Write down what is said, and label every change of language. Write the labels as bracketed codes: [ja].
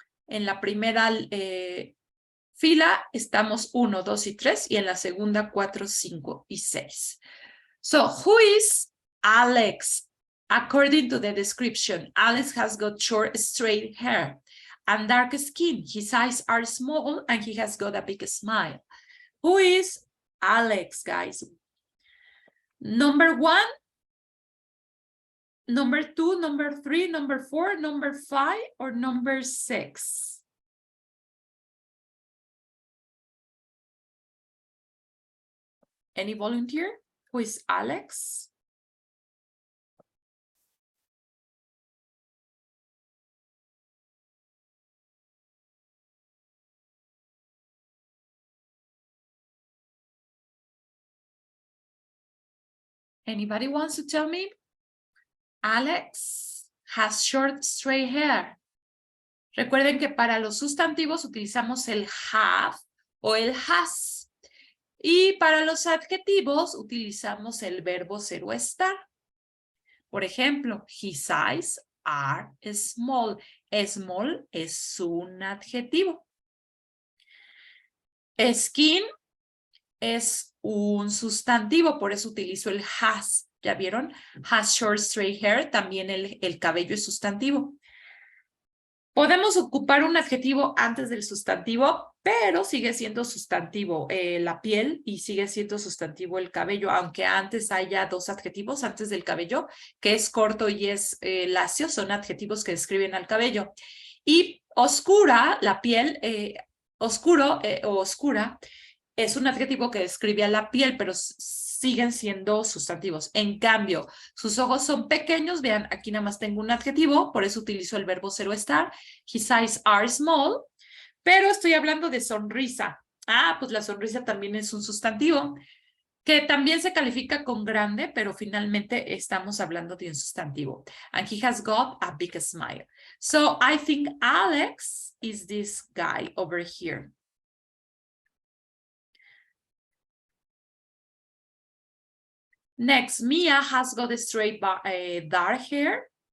[es] En la primera fila estamos 1, 2 y 3 y en la segunda 4, 5 y 6. [en] So, who is Alex? According to the description, Alex has got short, straight hair and dark skin. His eyes are small and he has got a big smile. Who is Alex, guys? Number 1, number 2, number 3, number 4, number 5, or number 6? Any volunteer? Who is Alex? Anybody wants to tell me? Alex has short straight hair. [es] Recuerden que para los sustantivos utilizamos el have o el has. Y para los adjetivos utilizamos el verbo ser o estar. Por ejemplo, [en] his eyes are small. [es] Small es un adjetivo. Skin es un sustantivo, por eso utilizo el has. ¿Ya vieron? [en] Has short straight hair, [es] también el cabello es sustantivo. Podemos ocupar un adjetivo antes del sustantivo, pero sigue siendo sustantivo la piel y sigue siendo sustantivo el cabello, aunque antes haya dos adjetivos antes del cabello, que es corto y es lacio, son adjetivos que describen al cabello. Y oscura, la piel, oscuro o oscura, es un adjetivo que describe a la piel, pero siguen siendo sustantivos. En cambio, sus ojos son pequeños. Vean, aquí nada más tengo un adjetivo, por eso utilizo el verbo ser o estar. [en] His eyes are small, [es] pero estoy hablando de sonrisa. Pues la sonrisa también es un sustantivo, que también se califica con grande, pero finalmente estamos hablando de un sustantivo. [en] And he has got a big smile. So I think Alex is this guy over here. Next, Mia has got a straight dark hair.